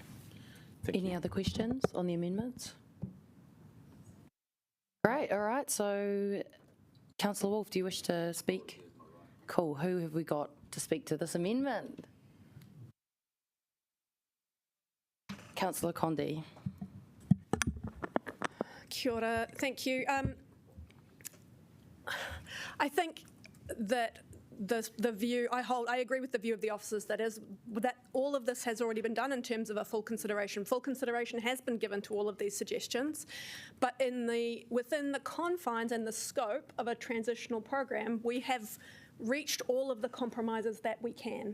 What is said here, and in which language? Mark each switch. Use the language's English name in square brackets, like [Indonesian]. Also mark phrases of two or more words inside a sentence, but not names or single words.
[English] Any other questions on the amendments? Great, all right. So, Councillor Wolfe, do you wish to speak? Cool. Who have we got to speak to this amendment? Councillor Condi. [Māori] Kia ora, [English] thank you. I think that the view I hold, I agree with the view of the officers that all of this has already been done in terms of a full consideration. Full consideration has been given to all of these suggestions, but within the confines and the scope of a transitional program, we have reached all of the compromises that we can.